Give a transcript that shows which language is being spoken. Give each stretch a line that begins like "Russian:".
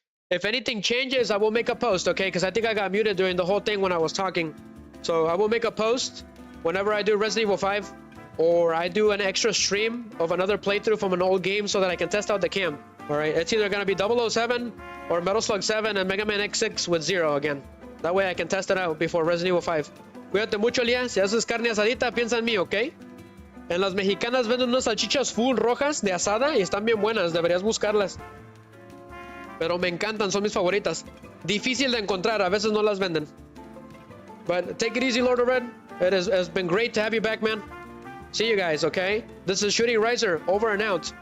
English: If anything changes, I will make a post, okay? Because I think I got muted during the whole thing when I was talking. So I will make a post whenever I do Resident Evil 5 or I do an extra stream of another playthrough from an old game so that I can test out the cam. All right, it's either going to be 007 or Metal Slug 7 and Mega Man X6 with 0 again. That way I can test it out before Resident Evil 5. Cuídate mucho, Lía.
Spanish: Si haces carne asadita, piensa en mí, ¿ok? En las mexicanas venden unas salchichas full rojas de asada y están bien buenas. Deberías buscarlas. Pero me encantan, son mis favoritas. Difícil de encontrar, a veces no las venden.
English: But take it easy, Lord of Red. It's been great to have you back, man. See you guys, okay? This is Shooting Riser, over and out.